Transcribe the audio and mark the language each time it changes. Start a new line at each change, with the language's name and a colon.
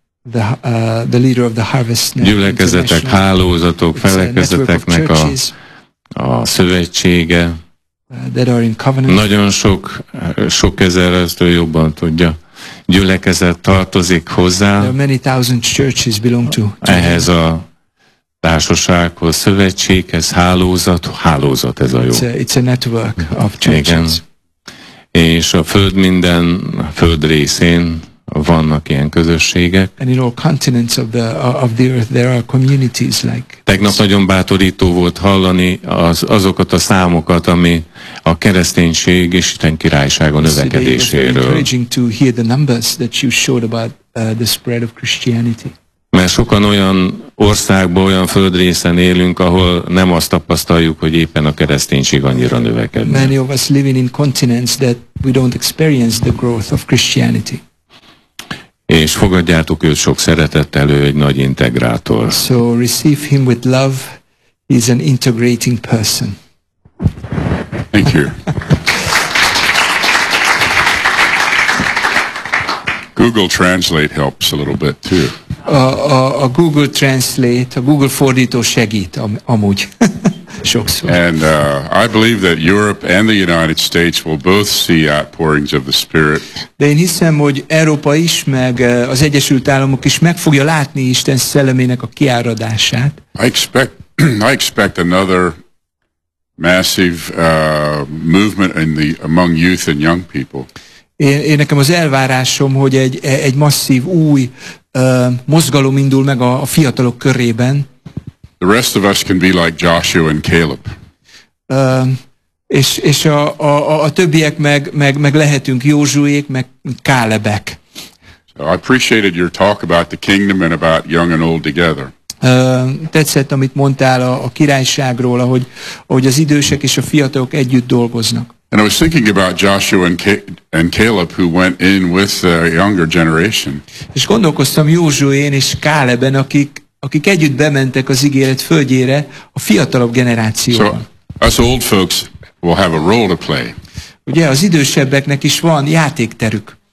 English: The leader of the Harvest Net.
Hungarian: Gyülekezetek, hálózatok, felekezeteknek a szövetsége.
English: That are in covenant.
Hungarian: Nagyon sok ezer, ezt ő jobban tudja. Gyülekezet tartozik hozzá.
English: There are many thousand churches belong to.
Hungarian: Ehhez a társasághoz, szövetséghez, hálózat ez a jó.
English: It's a network of churches.
Hungarian: Igen. És a föld minden föld részén vannak ilyen közösségek.
English: And in all continents of the earth there are communities like.
Hungarian: Tegnap nagyon bátorító volt hallani azokat a számokat, ami a kereszténység és Isten királysága növekedéséről.
English: Encouraging to hear the numbers that you showed about the spread of Christianity.
Hungarian: Mert sokan olyan országban, olyan földrészen élünk, ahol nem azt tapasztaljuk, hogy éppen a kereszténység annyira növekedne.
English: Many of us live in continents that we don't experience the growth of Christianity.
Hungarian: És fogadjátok őt sok szeretettel, ő egy nagy integrátor.
English: So receive him with love. He's an integrating person. Thank you. Google Translate helps a little bit too.
Hungarian: A Google Translate, a Google fordító segít amúgy sokszor.
English: And I believe that Europe and the United States will both see outpourings of the Spirit.
Hungarian: De én hiszem, hogy Európa is, meg az Egyesült Államok is meg fogja látni Isten szellemének a kiáradását.
English: I expect another massive movement among youth and young people.
Hungarian: Én nekem az elvárásom, hogy egy masszív új mozgalom indul meg a fiatalok körében.
English: The rest of us can be like Joshua and Caleb.
Hungarian: És a többiek meg lehetünk Józsuék, meg Kálebek.
English: So I appreciated your talk about the kingdom and about young and old together.
Hungarian: Tetszett, amit mondtál a királyságról, ahogy az idősek és a fiatalok együtt dolgoznak.
English: And I was thinking about Joshua and Caleb who went in with the younger generation.
Hungarian: És gondolkoztam Józsuén és Káleben, akik együtt bementek az ígéret földjére a fiatalabb generációval.
English: So us old folks will have a role to play.
Hungarian: Ugye az idősebbeknek is van játékterük.